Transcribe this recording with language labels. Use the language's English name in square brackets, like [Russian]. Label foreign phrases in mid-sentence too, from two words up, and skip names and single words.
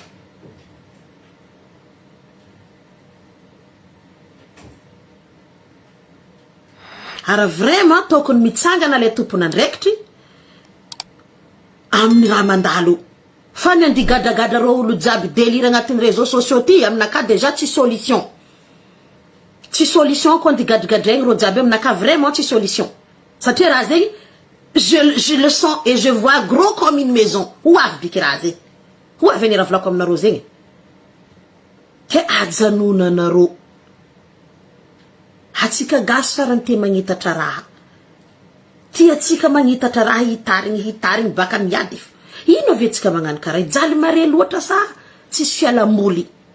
[Malagasy] Ara vraiment tokony mitsangana le tompona andraikitry amin'ny raha mandalo. Fa ny andigadagada ro olo jiaby délire agnatin'ny [French] réseaux sociaux [Malagasy] ty aminaka déjà tsy solution. Tsy solution ko andigadagadraigny ro jiaby aminaka vraiment tsy solution. Satria raha zegny [French] je le sens et je vois gros comme une maison. [Malagasy] Où avy biky raha zegny. Où avy ny raha volako aminareo zegny. Ke ajanonanareo. Atsika gasy farany te magnitatra raha. Tia atsika magnitatra raha hitarigny baka miady. Ino avy atsika magnano karaha jaly mare loatra sa tsisy fialamoly.